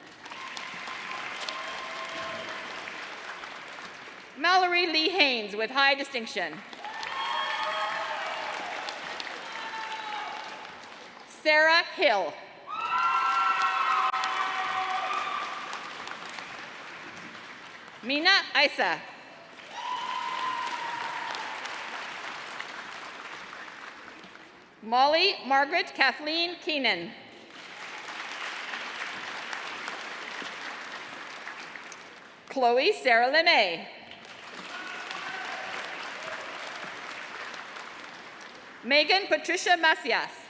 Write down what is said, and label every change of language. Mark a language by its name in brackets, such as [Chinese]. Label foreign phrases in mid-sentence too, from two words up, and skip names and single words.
[English] Mallory Lee Haynes with high distinction. Sarah Hill. Mina Isa. Molly Margaret Kathleen Keenan. Chloe Sarah LeMay. Megan Patricia Macias.